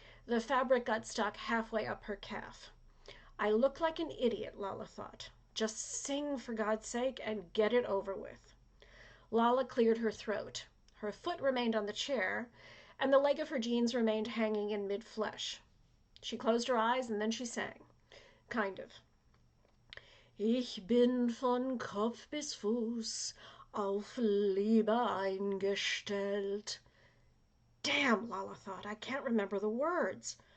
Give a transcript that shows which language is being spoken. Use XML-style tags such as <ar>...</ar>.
<en>The fabric got stuck halfway up her calf. I look like an idiot, Lala thought. Just sing, for God's sake, and get it over with. Lala cleared her throat. Her foot remained on the chair, and the leg of her jeans remained hanging in mid-flesh. She closed her eyes, and then she sang. Kind of.</en> <de>Ich bin von Kopf bis Fuß auf Liebe eingestellt.</de> <en>Damn, Lala thought, I can't remember the words.</en>